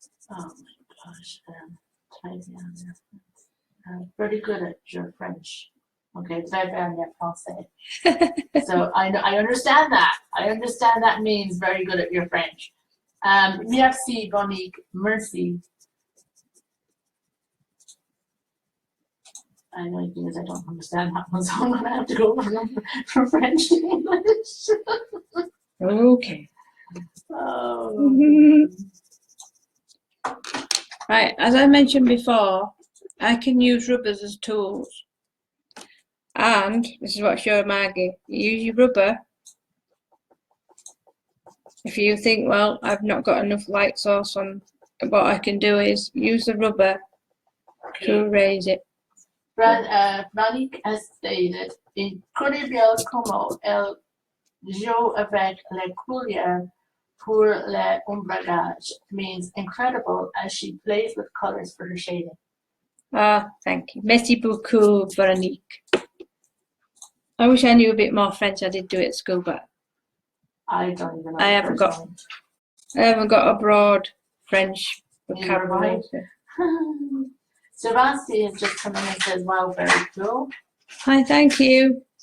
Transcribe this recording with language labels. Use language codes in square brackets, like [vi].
[en] Oh my gosh. Type down there. Pretty good at your French. [fr] Okay, très bien en français. [en] So I understand that. I understand that means very good at your French. Merci, Véronique. Merci. The only thing is I don't understand that one, so I'm gonna have to go from French to English. Okay. Oh. Right, as I mentioned before, I can use rubbers as tools. And this is what I showed Maggie. You use your rubber. If you think, well, I've not got enough light source on, what I can do is use the rubber to raise it. Véronique has stated, [fr] incroyable comment elle joue avec les couleurs pour le ombrage, [en] means incredible as she plays with colors for her shading. Ah, thank you. [fr] Merci beaucoup, Véronique. [en] I wish I knew a bit more French. I did do it at school, but I don't even know. I haven't got a broad French vocabulary. Sebastian has just come in and says, wow, very cool. Hi, thank you.